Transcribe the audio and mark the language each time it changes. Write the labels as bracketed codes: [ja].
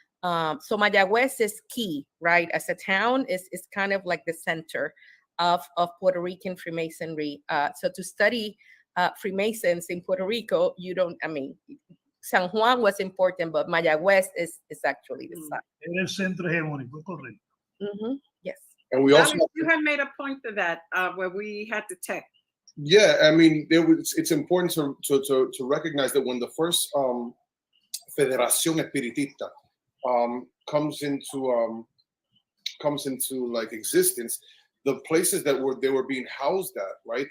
[en] So Mayagüez is key, right? As a town, is kind of like the center of Puerto Rican Freemasonry. So to study Freemasons in Puerto Rico, San Juan was important, but Mayagüez is actually the site. [es] Era el centro hegemónico, correcto. [en] Yes. And we also you had made a point of that where we had to tech. Yeah, I mean, it's important to recognize that when the first Federación Espiritista comes into like existence, the places that they were being housed at, right?